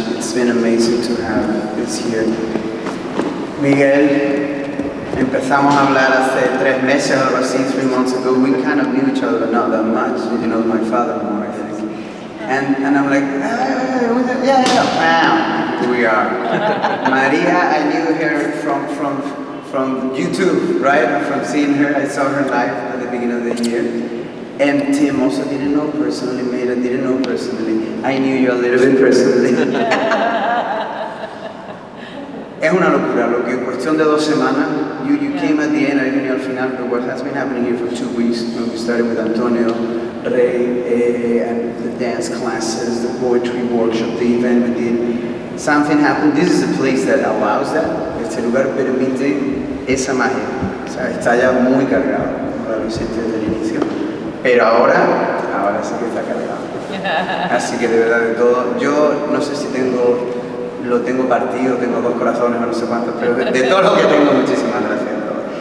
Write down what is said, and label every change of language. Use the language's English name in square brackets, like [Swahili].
[English] It's been amazing to have this here. [Spanish] Miguel, empezamos a hablar hace 3 meses, algo así, [English] 3 months ago. We kind of knew each other, but not that much. You know my father more, I think. And I'm like, wow, here we are. María, I knew her from YouTube, right? From seeing her, I saw her live at the beginning of the year. And Tim also didn't know personally, Meira didn't know personally. I knew you a little bit personally. [Spanish] Es una locura, lo que en cuestión de 2 semanas, [English] you came at the end, I [Spanish] vine al final, [English] but what has been happening here for 2 weeks, when we started with Antonio, Ray, and the dance classes, the poetry workshop, the event we did, something happened. This is a place that allows that. [Spanish] Este lugar permite esa magia. O sea, está ya muy cargado, como lo habéis sentido desde el inicio. Pero ahora sí que está cargado. Así que de verdad, de todo, yo no sé si lo tengo partido, tengo 2 corazones o no sé cuántos, pero de todo lo que tengo, muchísimas gracias a todos.